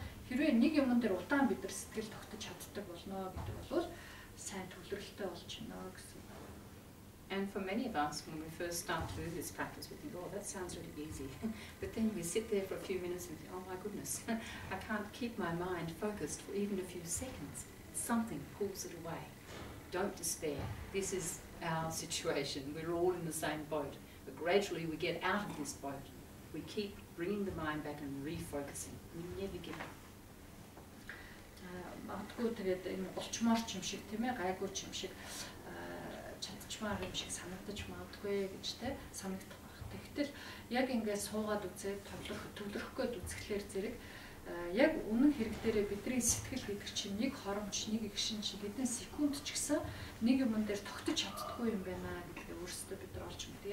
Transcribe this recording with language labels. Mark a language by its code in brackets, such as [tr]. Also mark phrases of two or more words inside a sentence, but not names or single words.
[mn] Хэрвээ нэг юмн дээр удаан бид нар сэтгэл тогтож чаддаг болно гэдэг бол сайн төвлөрөлттэй болж байна гэсэн үг. [en] And for many of us, when we first start to do this practice, we think, oh, that sounds really easy. But then we sit there for a few minutes and think, oh my goodness, I can't keep my mind focused for even a few seconds. Something pulls it away. Don't despair. This is our situation. We're all in the same boat. But gradually we get out of this boat. We keep bringing the mind back and refocusing. We never give up. [mn] Магадгүй тэгээд энэ болчмоор ч юм шиг тийм ээ гайгүй ч юм шиг чадчмаар юм шиг санагдаж магадгүй гэж те санагдах байх. Тэгтэл яг ингээд суугаад үзээд төвлөрөх гээд үзэхлээр зэрэг яг үнэн хэрэг дээрээ бидний сэтгэл гэдэг чинь нэг хоромч, нэг игшин чинь бидний секунд ч гэсэн нэг юм дээр тогтож чаддаггүй юм байна гэдгийг өөрсдөө бид нар олж мэдээ.